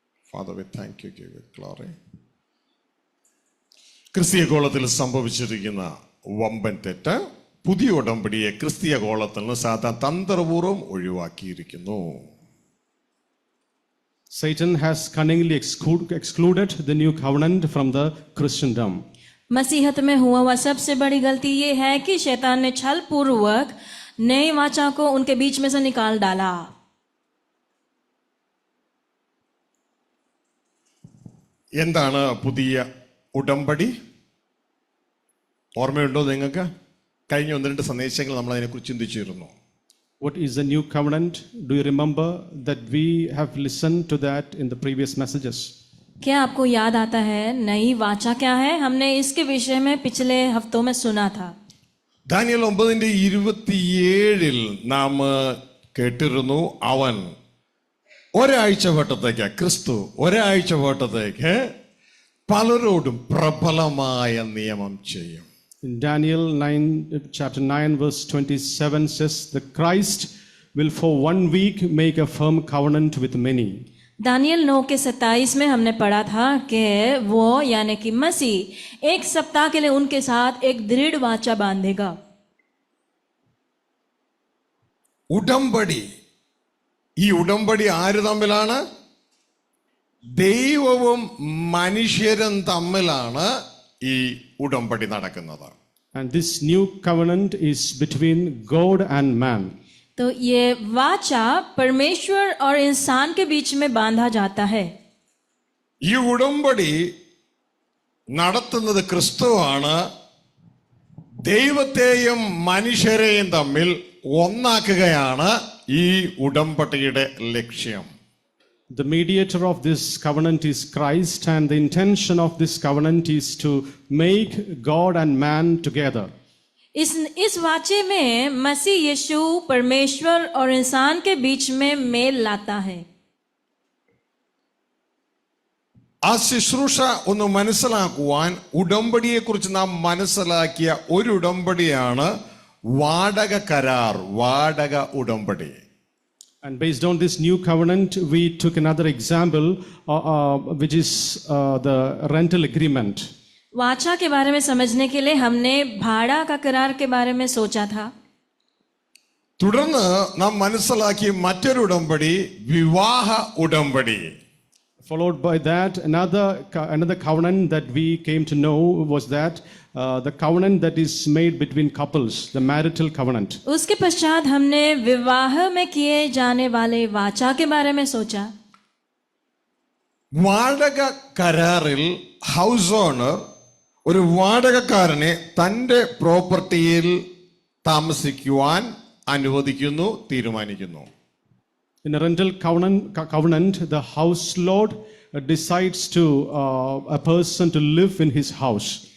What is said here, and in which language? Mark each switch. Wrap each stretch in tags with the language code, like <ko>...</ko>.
<en>Father we thank you, give you glory.</en> <ml>ക്രിസ്തീയ ഗോളത്തിൽ സംഭവിച്ചിരിക്കുന്ന വമ്പൻ തെറ്റ്, പുതിയ ഉടമ്പടിയെ ക്രിസ്തീയ ഗോളത്തിൽ നിന്ന് സാധാരണ തന്ത്രപൂർവ്വം ഒഴിവാക്കിയിരിക്കുന്നു.</ml> <en>Satan has cunningly excluded the new covenant from the Christendom.</en> <hi>मसीहत में हुआ सबसे बड़ी गलती ये है कि शैतान ने छल पूर्वक नए वाचा को उनके बीच में से निकाल डाला.</hi> <ml>എന്താണ് പുതിയ ഉടമ്പടി? ഓർമ്മയുണ്ടോ നിങ്ങൾക്ക്? കഴിഞ്ഞ 1-2 സന്ദേശങ്ങൾ നമ്മൾ അതിനെക്കുറിച്ച് ചിന്തിച്ചിരുന്നു.</ml> <en>What is the new covenant? Do you remember that we have listened to that in the previous messages?</en> <hi>क्या आपको याद आता है नई वाचा क्या है? हमने इसके विषय में पिछले हफ्तों में सुना था.</hi> <ml>ദാനിയേൽ 9:27 നാം കേട്ടിരുന്നു, അവൻ ഒരാഴ്ച വട്ടത്തേക്ക്, ക്രിസ്തു ഒരാഴ്ച വട്ടത്തേക്ക് പലരോടും പ്രബലമായ നിയമം ചെയ്യും.</ml> <en>In Daniel 9, chapter 9, verse 27 says, the Christ will for 1 week make a firm covenant with many.</en> <hi>Daniel 9 के 27 में हमने पढ़ा था कि वो यानी कि मसीह 1 सप्ताह के लिए उनके साथ एक दृढ़ वाचा बांधेगा.</hi> <ml>ഉടമ്പടി. ഈ ഉടമ്പടി ആര് തമ്മിലാണ്? ദൈവവും മനുഷ്യരും തമ്മിലാണ് ഈ ഉടമ്പടി നടക്കുന്നത്.</ml> <en>And this new covenant is between God and man.</en> <hi>तो ये वाचा परमेश्वर और इंसान के बीच में बांधा जाता है.</hi> <ml>ഈ ഉടമ്പടി നടത്തുന്നത് ക്രിസ്തുവാണ്. ദൈവത്തെയും മനുഷ്യരെയും തമ്മിൽ ഒന്നാക്കുകയാണ് ഈ ഉടമ്പടിയുടെ ലക്ഷ്യം.</ml> <en>The mediator of this covenant is Christ, and the intention of this covenant is to make God and man together.</en> <hi>इस वाचे में मसीह यीशु परमेश्वर और इंसान के बीच में मेल लाता है.</hi> <ml>ആ ശുശ്രൂഷ ഒന്ന് മനസ്സിലാക്കുവാൻ ഉടമ്പടിയെക്കുറിച്ച് നാം മനസ്സിലാക്കിയ ഒരു ഉടമ്പടിയാണ് വാടക കരാർ, വാടക ഉടമ്പടി.</ml> <en>And based on this new covenant, we took another example, which is the rental agreement.</en> <hi>वाचा के बारे में समझने के लिए हमने भाड़ा का करार के बारे में सोचा था.</hi> <ml>തുടർന്ന് നാം മനസ്സിലാക്കിയ മറ്റൊരു ഉടമ്പടി വിവാഹ ഉടമ്പടി.</ml> <en>Followed by that, another covenant that we came to know was that the covenant that is made between couples, the marital covenant.</en> <hi>उसके पश्चात हमने विवाह में किए जाने वाले वाचा के बारे में सोचा.</hi> <ml>വാടക കരാറിൽ ഹൗസ് ഓണർ ഒരു വാടകക്കാരനെ തൻ്റെ പ്രോപ്പർട്ടിയിൽ താമസിക്കുവാൻ അനുവദിക്കുന്നു, തീരുമാനിക്കുന്നു.</ml> <en>In a rental covenant, the house lord decides to a person to live in his house.</en>